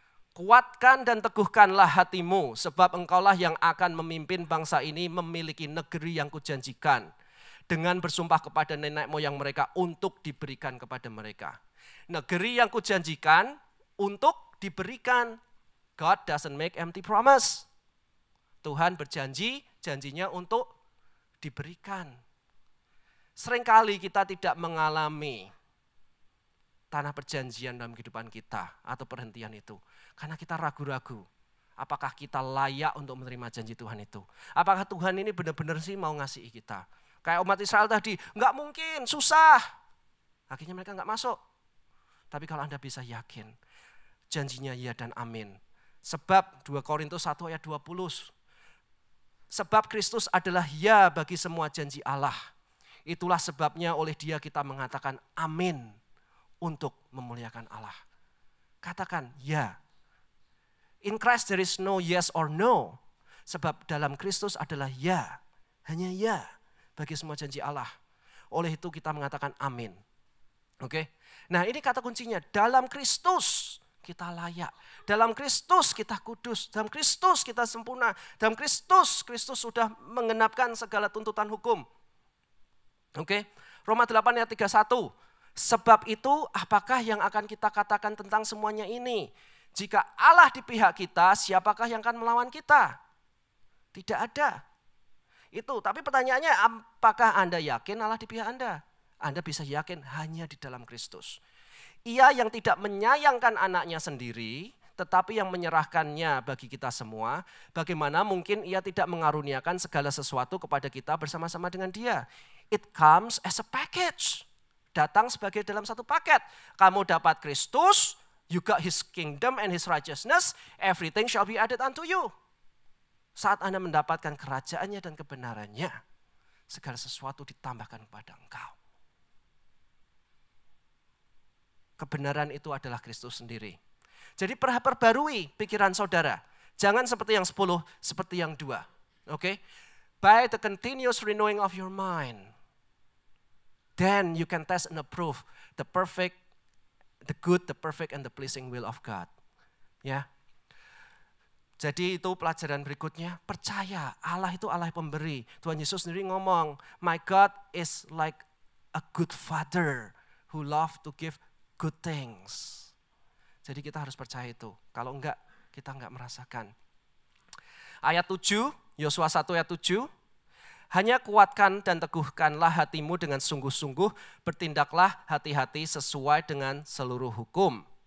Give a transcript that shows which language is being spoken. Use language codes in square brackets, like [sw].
[id] Kuatkan dan teguhkanlah hatimu, sebab engkaulah yang akan memimpin bangsa ini memiliki negeri yang kujanjikan. Dengan bersumpah kepada nenek moyang mereka untuk diberikan kepada mereka. Negeri yang kujanjikan untuk diberikan. [en] God doesn't make empty promise. [id] Tuhan berjanji, janjinya untuk diberikan. Seringkali kita tidak mengalami tanah perjanjian dalam kehidupan kita atau perhentian itu. Karena kita ragu-ragu. Apakah kita layak untuk menerima janji Tuhan itu? Apakah Tuhan ini benar-benar sih mau ngasih kita? Kayak umat Israel tadi, nggak mungkin, susah. Akhirnya mereka nggak masuk. Tapi kalau Anda bisa yakin, janjinya ya dan amin. Sebab 2 Korintus 1 ayat 20. Sebab Kristus adalah ya bagi semua janji Allah. Itulah sebabnya oleh Dia kita mengatakan amin untuk memuliakan Allah. Katakan ya. [en] In Christ there is no yes or no. [id] Sebab dalam Kristus adalah ya. Hanya ya bagi semua janji Allah. Oleh itu kita mengatakan amin. Oke. Nah ini kata kuncinya. Dalam Kristus kita layak. Dalam Kristus kita kudus. Dalam Kristus kita sempurna. Dalam Kristus sudah mengenapkan segala tuntutan hukum. Oke. Roma 8 ayat 31. Sebab itu apakah yang akan kita katakan tentang semuanya ini? Jika Allah di pihak kita, siapakah yang akan melawan kita? Tidak ada. Itu, tapi pertanyaannya apakah Anda yakin Allah di pihak Anda? Anda bisa yakin hanya di dalam Kristus. Ia yang tidak menyayangkan anaknya sendiri, tetapi yang menyerahkannya bagi kita semua. Bagaimana mungkin ia tidak mengaruniakan segala sesuatu kepada kita bersama-sama dengan Dia? [en] It comes as a package. [id] Datang sebagai dalam satu paket. Kamu dapat Kristus, [en] you got His kingdom and His righteousness, everything shall be added unto you. [id] Saat Anda mendapatkan kerajaannya dan kebenarannya, segala sesuatu ditambahkan kepada engkau. kebenaran itu adalah Kristus sendiri. Jadi perbarui pikiran saudara. Jangan seperti yang 10, seperti yang 2. Oke? [en] By the continuous renewing of your mind, then you can test and approve the perfect, the good, the perfect, and the pleasing will of God. Ya. [id] Jadi itu pelajaran berikutnya, percaya Allah itu Allah pemberi. Tuhan Yesus sendiri ngomong, [en] my God is like a good father who love to give good things. [id] Jadi kita harus percaya itu. Kalau enggak, kita enggak merasakan. Ayat 7, Yosua 1 ayat 7. Hanya kuatkan dan teguhkanlah hatimu dengan sungguh-sungguh, bertindaklah hati-hati sesuai dengan seluruh hukum.